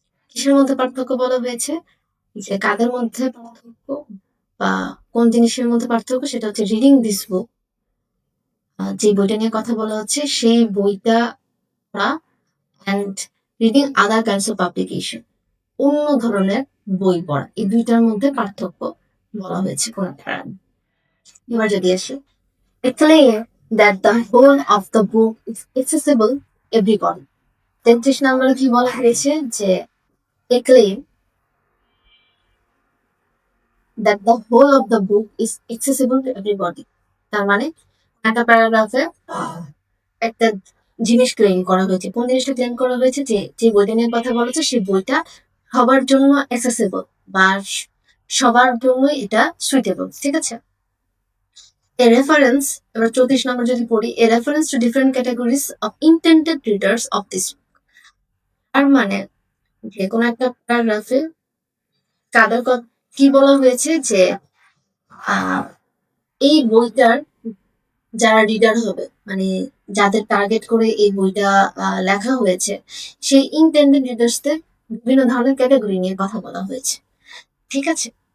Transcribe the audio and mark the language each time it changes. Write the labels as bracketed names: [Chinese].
[Bangla] কিসের মধ্যে পার্থক্য বলা হয়েছে, যে কাদের মধ্যে পার্থক্য বা কোন জিনিসের মধ্যে পার্থক্য, সেটা হচ্ছে রিডিং দিস বুক, যে বইটা নিয়ে কথা বলা হচ্ছে সেই বইটা পড়া, [English] and reading other kinds of publication, [Bangla] অন্য ধরনের বই পড়া, এই দুইটার মধ্যে পার্থক্য বলা হয়েছে কোন প্যারাগ্রাফে। এবার যদি আসি, [English] declare that the whole of the book is accessible everybody। [Bangla] 33 নম্বরে কি বলা হয়েছে, যে [English] declare that the whole of the book is accessible to everybody। [Bangla] তার মানে একটা প্যারাগ্রাফে একটা জিনিস ক্লেম করা হয়েছে। কোন জিনিসটা ক্লেম করা হয়েছে, যে যে বইটা নিয়ে কথা বলেছে সেই বইটা সবার জন্য অ্যাক্সেসিবল বা সবার জন্য এটা সুইটেবল, ঠিক আছে। [English] A reference, [Bangla] এবার 34 নম্বর যদি পড়ি, [English] a reference to different categories of intended readers of this book। [Bangla] আর মানে যে কোনো একটা প্যারাগ্রাফে কাদের কি বলা হয়েছে, যে এই বইটার যারা রিডার হবে, মানে যাদের টার্গেট করে এই বইটা লেখা হয়েছে, সেই ইনটেন্ডেড রিডার্সদের বিভিন্ন ধরনের ক্যাটাগরি নিয়ে কথা বলা হয়েছে, ঠিক আছে।